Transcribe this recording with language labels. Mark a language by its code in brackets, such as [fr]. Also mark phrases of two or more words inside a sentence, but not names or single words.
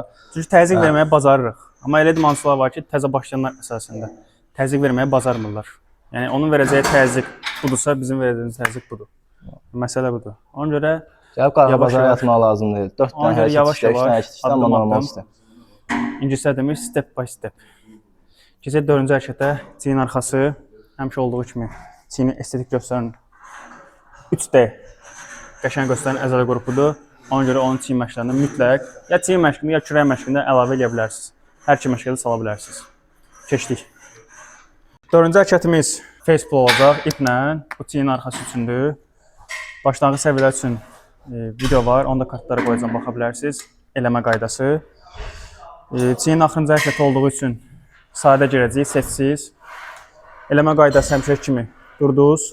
[az] Çünki təzyiq verməyi bacarırıq. Amma elə idmançılar var ki, təzə başlayanlar əsasında təzyiq verməyi bacarmırlar. Yəni onun verəcəyi təzyiq budursa, bizim verəcəyimiz təzyiq budur. Məsələ budur. Ona görə gəlib qarabazara yatmaq lazım deyil. 4 dənə hərəkət işlə, 3 dənə hərəkət işlə, amma normal işlə. İngiliscə demir [en] step by step. [az] Keçək 4-cü hərəkətə, çiyin arxası həmişə olduğu kimi çiyini estetik göstərən 3D qəşəng göstərən əzələ qrupudur. Ona görə onun çiyin məşqlərində mütləq ya çiyin məşqində, ya kürək məşqində əlavə edə bilərsiniz. Hər iki məşqə də sala bilərsiniz. Keçdik. 4-cü hərəkətimiz [en] face pull [az] olacaq iplə. Bu çiyin arxası üçündür. Başlanğıc səviyyələr üçün video var. Onda kartlara qoyacağam, baxa bilərsiniz. Eləmə qaydası. Çiyinin axırıncı hərəkəti olduğu üçün sadə girəcəyik, seçsiz. Eləmə qaydası həmişə kimi durdunuz.